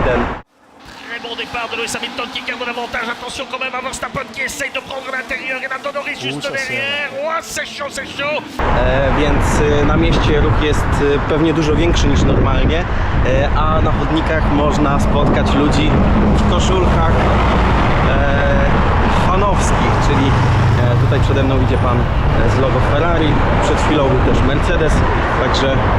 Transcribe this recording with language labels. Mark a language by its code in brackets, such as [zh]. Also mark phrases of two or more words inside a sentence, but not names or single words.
[fr] Bon départ de Lewis Hamilton qui garde l'avantage. Attention quand même à Verstappen qui essaye de prendre l'intérieur et Lando Norris juste derrière. Oh, c'est chaud, c'est chaud. [pl] Więc na mieście ruch jest pewnie dużo większy niż normalnie, a na chodnikach można spotkać ludzi w koszulkach fanowskich, czyli tutaj przede mną idzie pan z logo Ferrari, przed chwilą był też Mercedes, także